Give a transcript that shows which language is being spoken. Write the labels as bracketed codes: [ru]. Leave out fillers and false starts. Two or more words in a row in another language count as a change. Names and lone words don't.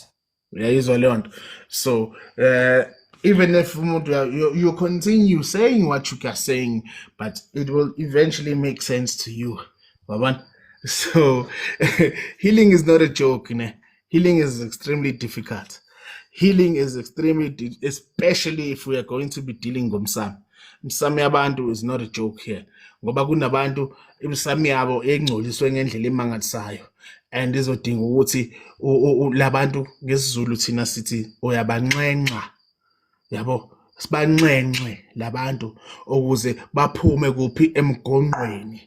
[en] Yeah, so even if you continue saying what you are saying, but it will eventually make sense to you. Baban. So healing is not a joke. Ne? Healing is extremely difficult. Healing is extremely, especially if we are going to be dealing with Msam. [zu] Msami yabantu [en] is not a joke here. [zu] Ngoba kunabantu imsami yabo engcoliswe ngendlela emangalisayo. And izodinga ukuthi labantu ngesizulu thina sithi uyabanxenxa. Yabo, sibanxenxe labantu ukuze baphume kuphi emgonqweni.